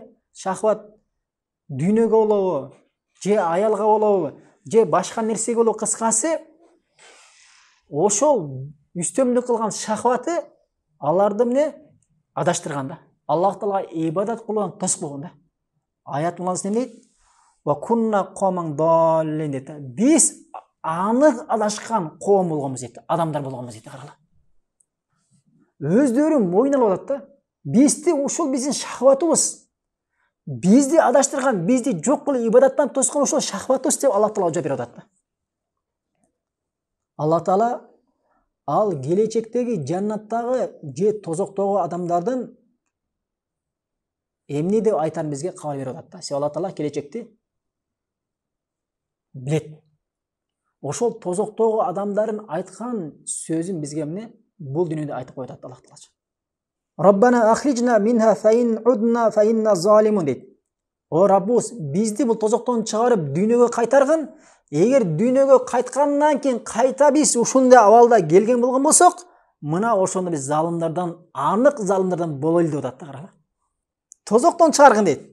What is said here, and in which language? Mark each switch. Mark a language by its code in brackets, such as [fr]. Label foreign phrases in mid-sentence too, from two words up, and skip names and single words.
[ky] Шахват дүйнөгө болобу, же аялга болобу, же башка нерсеге болобу, кыскасы ошол үстөмдүк кылган шахваты аларды эмне? Адаштырган да. Аллах Таалага ибадат кылуудан тосуп койгон да. Аят муланысында эмне дейт? [ar] وكنا قوما ضالين дейт. [ky] Биз анык адашкан коом болгонбуз дейт. Адамдар болгонбуз дейт. Карала. Өздөрү мойнолуп атат да. Бизди ушул биздин шахватыбыз, бизди адаштырган, бизди жок кылып ибадаттан тоскон ошол шахватыбыз деп Аллах Таала жооп берип атат да. Аллах Таала ал келечектеги жаннаттагы же тозоктогу адамдардын эмне деп айтарын бизге кабар берип атат да. Себеби Аллах Таала келечекти билет. Ошол тозоктогу адамдардын айткан сөзүн бизге эмне? Бул дүйнөдө айтып коюп атат Аллах Таала. [ar] ربنا أخرجنا منها فإن عدنا فإنا ظالمون [ky] дейт. О Раббыбыз, бизди бул тозоктон чыгарып дүйнөгө кайтаргын. Эгер дүйнөгө кайткандан кийин кайта биз ушундай абалда келген болгон болсок, мына ошондо биз залымдардан, анык залымдардан бололу деп атат да, караңыз. Тозоктон чыгаргын дейт.